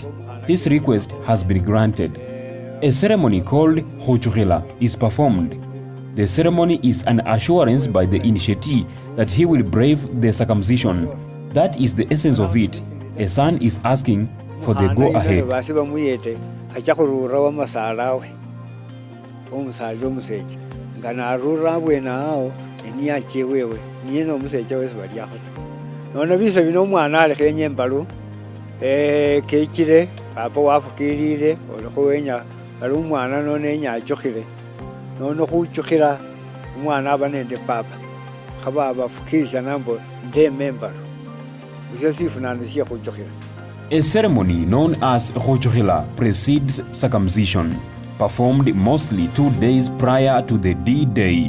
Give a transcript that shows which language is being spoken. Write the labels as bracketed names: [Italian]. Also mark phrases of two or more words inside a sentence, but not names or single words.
[English] His request has been granted. A ceremony called Hochurila is performed. The ceremony is an assurance by the initiatee that he will brave the circumcision. That is the essence of it. A son is asking for the go-ahead. [Luyia] Kekire papa wafukirire olikuwenya ali umwana none nyachukire none kuchukira umwana abanende papa khaba abafukisha nambo de member usasifunanishia kuchukira. [English] A ceremony known as Hochurila precedes circumcision, performed mostly 2 days prior to the D-Day.